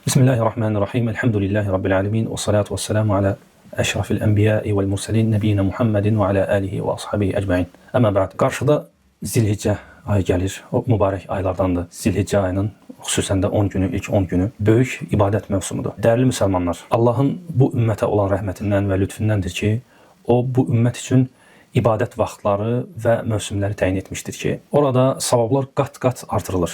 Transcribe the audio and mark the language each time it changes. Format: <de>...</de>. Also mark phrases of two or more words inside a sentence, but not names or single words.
<ar>بسم الله الرحمن الرحيم. الحمد لله رب العالمين. والصلاة والسلام على أشرف الأنبياء والمرسلين. نبينا محمد وعلى آله وأصحابه أجمعين. أما بعد.</ar> <az>Qarşıda Zilhicce ayı gəlir. O mübarək aylardandır. Zilhicce ayının xüsusən də 10 günü, ilk 10 günü böyük ibadət mövsumudur. Dəyərli müsəlmanlar, Allahın bu ümmətə olan rəhmətindən və lütfündəndir ki, o bu ümmət üçün ibadət vaxtları və mövsümləri təyin etmişdir ki, orada savablar qat-qat artırılır.</az>